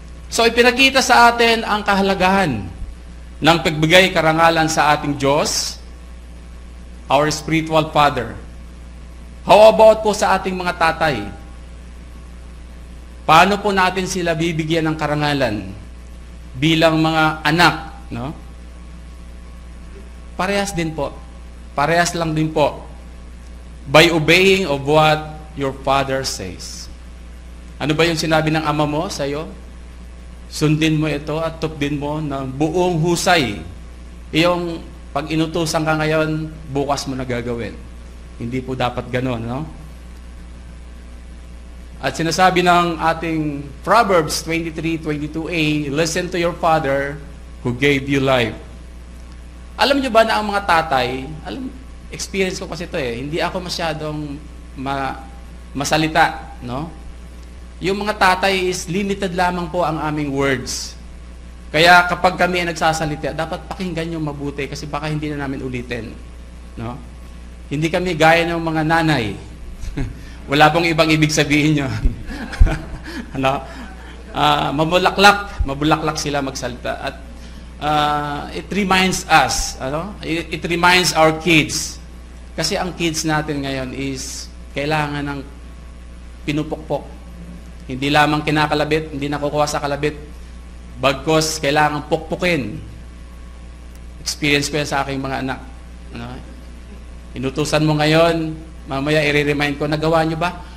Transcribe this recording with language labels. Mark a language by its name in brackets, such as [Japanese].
[Filipino] So, ipinakita sa atin ang kahalagahan ng pagbigay karangalan sa ating Diyos, [English] our spiritual Father. How about [Filipino] po sa ating mga tatay? Paano po natin sila bibigyan ng karangalan bilang mga anak, no? Parehas din po. Parehas lang din po. [English] By obeying of what your father says. [Filipino] Ano ba yung sinabi ng ama mo sa iyo? Sundin mo ito at tupdin mo ng buong husay. Yung pag inutusan ka ngayon, bukas mo na gagawin. Hindi po dapat gano'n, no? At sinasabi ng ating [English] Proverbs 23:22a, listen to your father who gave you life. [Filipino] Alam niyo ba na ang mga tatay, experience ko kasi ito hindi ako masyadong masalita, no? Yung mga tatay [English] is limited [Filipino] lamang po ang aming words. Kaya kapag kami ay nagsasalita, dapat pakinggan niyo mabuti kasi baka hindi na namin ulitin, no? Hindi kami gaya ng mga nanay. Wala pong ibang ibig sabihin yun. Ano? Mabulaklak sila magsalita. [English] At it reminds us, it reminds our kids. [Filipino] Kasi ang kids natin ngayon is kailangan ng pinupukpok. Hindi lamang kinakalabit, hindi nakukuha sa kalabit. Bagkos, kailangan pukpukin. Experience ko yan sa aking mga anak. Inutusan mo ngayon, mamaya i-remind ko, nagawa nyo ba?